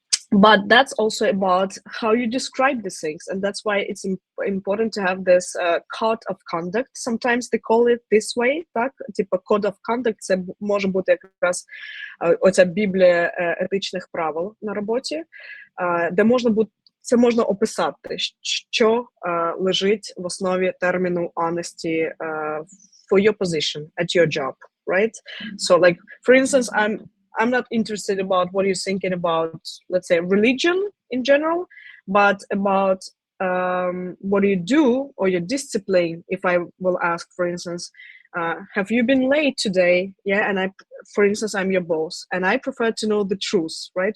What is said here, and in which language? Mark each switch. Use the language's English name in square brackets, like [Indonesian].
[English] But that's also about how you describe these things, and that's why it's important to have this code of conduct. Sometimes they call it this way, так? [Ukrainian] Типа code of conduct, це може бути якраз оця біблія етичних правил на роботі, де це можна описати, що лежить в основі терміну honesty for your position at your job, right? [English] So like, for instance, I'm not interested about what you're thinking about, let's say, religion in general, but about what you do or your discipline. If I will ask, for instance, have you been late today? Yeah, and for instance, I'm your boss, and I prefer to know the truth, right?